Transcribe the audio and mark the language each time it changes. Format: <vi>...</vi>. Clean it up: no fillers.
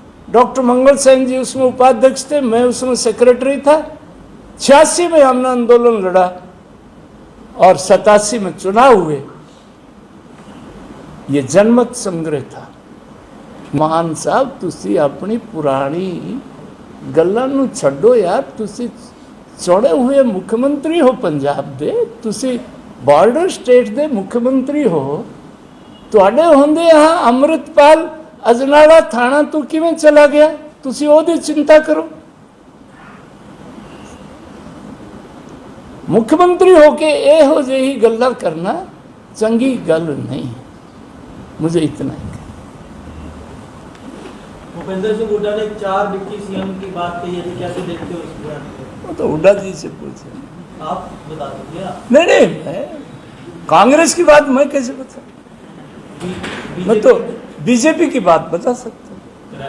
<hi>Doctor मंगल सेन जी उसमें उपाध्यक्ष थे, मैं उसमें सेक्रेटरी था। 86 में हमने आंदोलन लड़ा और 87 में चुनाव हुए। ये जनमत संग्रह था। मान साहब,</hi> <pa>तुसी अपनी पुरानी ਗੱਲਾਂ ਨੂੰ ਛੱਡੋ ਯਾਰ, ਤੁਸੀਂ ਚੁਣੇ ਹੋਏ ਮੁੱਖ ਮੰਤਰੀ ਹੋ ਪੰਜਾਬ ਦੇ, ਤੁਸੀਂ ਬਾਰਡਰ ਸਟੇਟ ਦੇ ਮੁੱਖ ਮੰਤਰੀ ਹੋ। ਤੁਹਾਡੇ ਹੁੰਦੇ ਹਾਂ ਅੰਮ੍ਰਿਤਪਾਲ ਅਜਨਾਲਾ ਥਾਣਾ ਤੋਂ ਕਿਵੇਂ ਚਲਾ ਗਿਆ? ਤੁਸੀਂ ਉਹਦੀ ਚਿੰਤਾ ਕਰੋ। ਮੁੱਖ ਮੰਤਰੀ ਹੋ ਕੇ ਇਹੋ ਜਿਹੀ ਗੱਲਾਂ करना चंगी गल नहीं।</pa> <hi>मुझे इतना ही। भूपेंद्र सिंह हुड्डा ने 4 डिप्टी सीएम की बात कही है, कैसे देखते हो इस बयान को? वो तो हुड्डा जी से पूछे, आप बता दीजिए। नहीं मैं कांग्रेस की बात मैं कैसे बता, मैं तो बीजेपी की बात बता सकता हूँ।</hi>